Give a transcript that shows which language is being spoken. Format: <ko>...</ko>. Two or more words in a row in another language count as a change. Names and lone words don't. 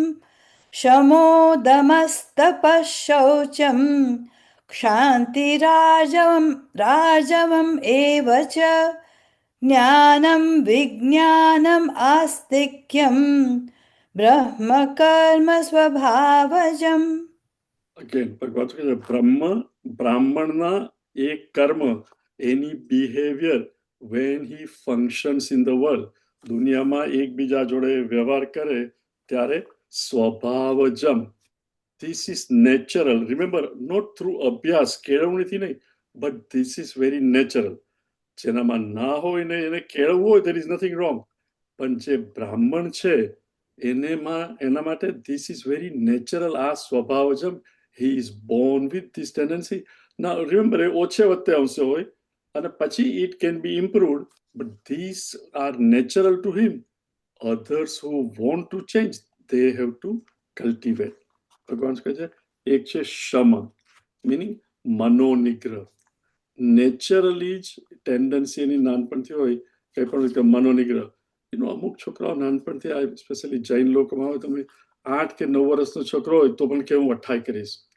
<sa>शमोदमस्तपः शौचम् क्षान्तिरार्जवम् एव च ज्ञानं विज्ञानम् आस्तिक्यम् ब्रह्मकर्म स्वभावजम्.</sa> <en>Again,</en> <gu>ભગવાન કહે છે બ્રાહ્મણના એક કર્મ, એની બિહેવિયર</gu> <en>when he functions in the world,</en> <gu>દુનિયામાં એકબીજા જોડે વ્યવહાર કરે ત્યારે સ્વભાવજમ,</gu> <en>this is natural. Remember, not through અભ્યાસ,</en> <gu>કેળવણીથી નહીં,</gu> <en>but this is very natural.</en> <gu>જેનામાં ના હોય ને એને કેળવવું હોય,</gu> <en>there is nothing wrong.</en> <gu>પણ જે બ્રાહ્મણ છે એના માટે</gu> <en>this is very natural.</en> <gu>આ સ્વભાવજમ,</gu> <en>he is born with this tendency. Now remember,</en> <gu>એ ઓછે વત્તે આવશે હોય અને પછી</gu> <en>it can be improved, but these are natural to him. Others who want to change, they have to cultivate.</en> <gu>ભગવાન કહે છે એક છે શમ, મીનિંગ મનોનિગ્રહ. નેચરલી જ ટેન્ડન્સી એની નાનપણથી હોય કંઈ પણ રીતે મનોનિગ્રહ. અમુક છોકરાઓ નાનપણથી, આ સ્પેશિયલી જૈન લોકોમાં હોય, તમે 8 કે 9 વર્ષનો છોકરો હોય તો પણ કે હું 28 કરીશ.</gu>